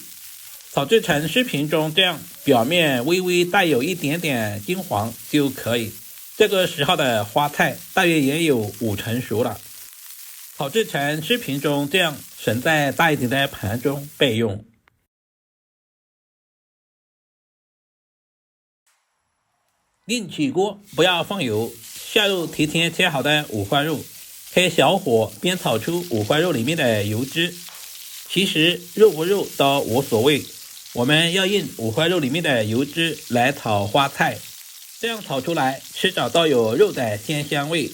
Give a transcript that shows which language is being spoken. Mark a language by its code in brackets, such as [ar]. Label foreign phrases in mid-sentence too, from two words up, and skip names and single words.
[zh] 炒制成視頻中這樣，表面微微帶有一點點金黃就可以。這個時候的花菜大約也有5成熟了。炒制成視頻中這樣，盛在大一點的盤中備用。另起鍋，不要放油，下入提前切好的五花肉，開小火煸炒出五花肉裡面的油脂。其實肉不肉都無所謂， 我們要用五花肉裡面的油脂來炒花菜，這樣炒出來吃着都有肉的鮮香味。